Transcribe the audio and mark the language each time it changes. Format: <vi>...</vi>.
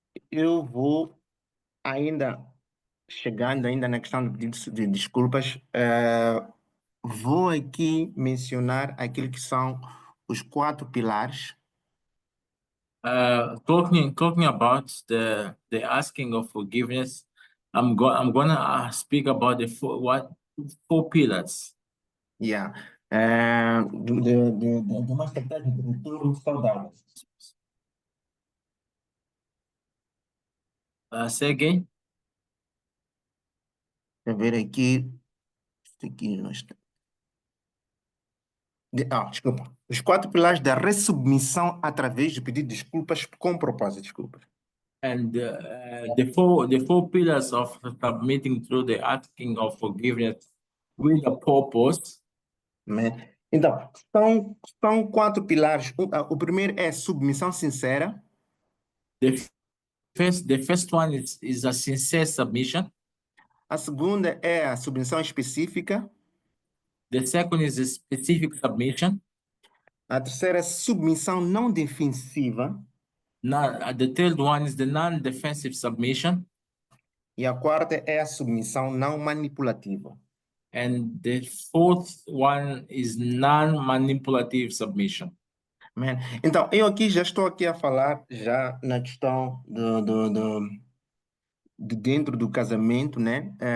<pt>Eu vou ainda chegando ainda na questão de pedido de desculpas, vou aqui mencionar aquilo que são os 4 pilares.</pt> <en>Talking about the asking of forgiveness, I'm gonna speak about the four pillars. Yeah.</en> <pt>De uma estratégia de retorno saudável.</pt> <en>Say again.</en> <pt>Deixa eu ver aqui. Isto aqui não está. Desculpa. Os 4 pilares da ressubmissão através de pedido de desculpas com propósito. Desculpa.</pt> <en>And the four pillars of submitting through the asking of forgiveness with a purpose.</en> <pt>Né? Então, são 4 pilares. O primeiro é submissão sincera.</pt> <en>The first one is a sincere submission.</en> <pt>A segunda é a submissão específica.</pt> <en>The second is a specific submission.</en> <pt>A terceira é submissão não defensiva.</pt> <en>The third one is the non-defensive submission.</en> <pt>E a quarta é a submissão não manipulativa.</pt> <en>And the fourth one is non-manipulative submission. Man.</en> <pt>Então, eu aqui já estou aqui a falar já na questão de dentro do casamento, né?</pt>